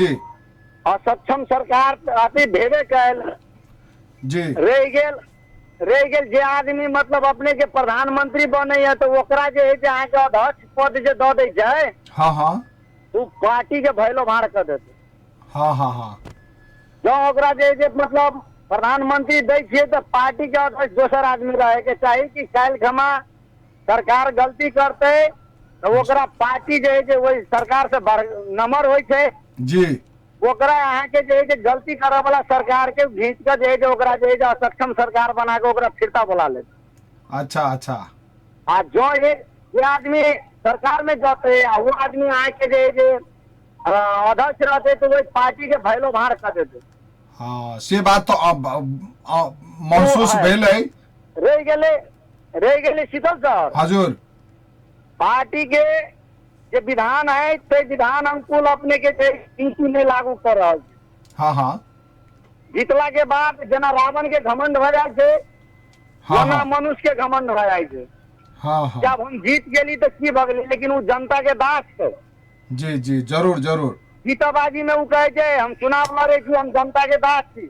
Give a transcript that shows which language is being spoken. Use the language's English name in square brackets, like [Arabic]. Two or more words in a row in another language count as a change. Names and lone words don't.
[Maithili] असक्षम सरकार अति भेबे कैल जी रह गेल जे आदमी मतलब अपने के प्रधानमंत्री बने है तो ओकरा जे है अहाँ के अध्यक्ष पद जे दे दे जाए। हाँ वो पार्टी के भैलो भार कर देते। हाँ जो ओकरा जे मतलब प्रधानमंत्री दै छियै तो पार्टी के अध्यक्ष दोसर आदमी रहे के चाहिए कि काल खमा सरकार गलती करते तो ओकरा पार्टी जे है जे वही सरकार से नंबर होय छै जी ओकरा अहाँ के जे है जे गलती करे वाला सरकार के घींच के जे है जे ओकरा जे है जे असक्षम सरकार बना के ओकरा फिरता बुला ले। अच्छा अच्छा आ जो ये आदमी सरकार में जाते वो आदमी आए के जे है जे अध्यक्ष रहते तो वही पार्टी के भैलो भार कर देते। हाँ से बात तो अब महसूस भेल है। रह गेले शीतल सर हजुर पार्टी के जे विधान है ते विधान अनुकूल अपने के नीति में लागू कर रहा है। हाँ हाँ जीतला के बाद जना रावण के घमंड भ जाए छे हाँ जना हाँ मनुष्य के घमंड भ जाए छे। हाँ हाँ जब हम जीत गेली तो की भ गेली लेकिन वो जनता के दास है। जी जी जरूर जरूर जीतबाजी में वो कहे छे हम चुनाव लड़े छी हम जनता के दास छी